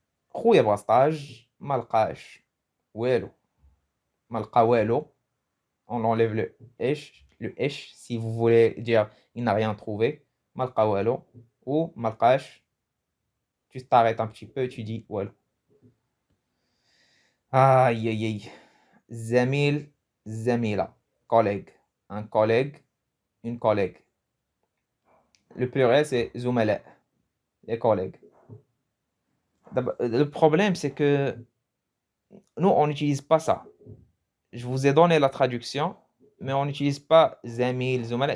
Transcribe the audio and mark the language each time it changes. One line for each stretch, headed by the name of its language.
Arabic: خويا بغا ستاج ما لقاش والو. ما لقى والو.
French: On enlève le h si vous voulez dire il n'a rien trouvé.
Arabic: ما لقى والو.
French: Ou
Arabic: ما لقاش,
French: tu t'arrêtes un petit peu et tu dis والو. Aïe aïe aïe.
Arabic: زميل, زميلة, collègue.
French: Un collègue, une collègue. Le pluriel c'est زملاء, les collègues. Le problème c'est que nous on n'utilise pas ça. Je vous ai donné la traduction, mais on n'utilise pas zamil, zumala.